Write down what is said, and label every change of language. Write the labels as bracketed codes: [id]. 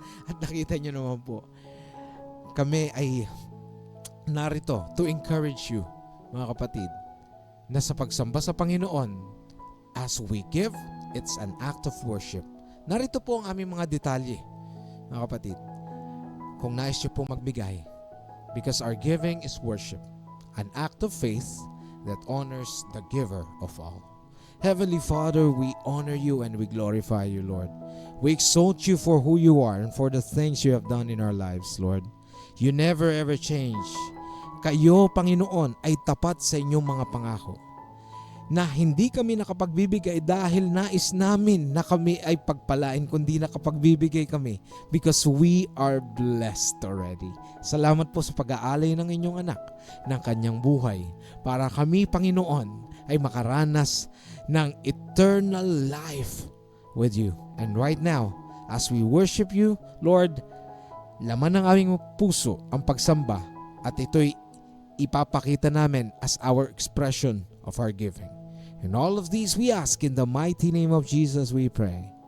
[tl] At nakita nyo naman po, kami ay narito [en] to encourage you, [tl] mga kapatid, na sa pagsamba sa Panginoon, [en] as we give, it's an act of worship. [tl] Narito po ang aming mga detalye, mga kapatid. Kung nais nyo po magbigay, [en] because our giving is worship, an act of faith that honors the giver of all. Heavenly Father, we honor you and we glorify you, Lord. We exalt you for who you are and for the things you have done in our lives, Lord. You never ever change. [tl] Kayo, Panginoon, ay tapat sa inyong mga pangako, na hindi kami nakapagbibigay dahil nais namin na kami ay pagpalain, kundi nakapagbibigay kami [en] because we are blessed already. [tl] Salamat po sa pag-aalay ng inyong anak ng kanyang buhay para kami, Panginoon, ay makaranas ng eternal life with you. [en] And right now, as we worship you, Lord, [tl] laman ng aming puso ang pagsamba at ito'y ipapakita namin [en] as our expression of our giving. And all of these we ask in the mighty name of Jesus we pray.